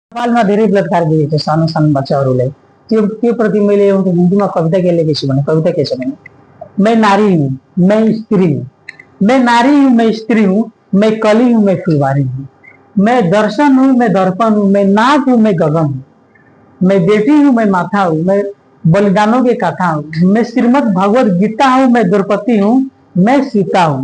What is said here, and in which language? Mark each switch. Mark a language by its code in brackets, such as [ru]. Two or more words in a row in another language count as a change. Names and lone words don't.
[ne] नेपालमा धेरै बलात्कार गरिएको छ सानो सानो बच्चाहरूलाई। त्यो प्रति मैले एउटा हिन्दीमा कविता के लेखेको छु भने कविता के छ भने, [hi] मैं नारी हूँ, मैं स्त्री हूँ, मैं नारी हूँ, मैं स्त्री हूँ, मैं कली हूँ, मैं फुलवारी हूँ, मैं दर्शन हूँ, मैं दर्पण हूँ, मैं नाक हूँ, मैं गगन हूँ, मैं बेटी हूँ, मैं माथा हूँ, मैं बलिदानों के कथा हूँ, मैं श्रीमद् भगवत गीता हूँ, मैं द्रौपदी हूँ, मैं सीता हूँ।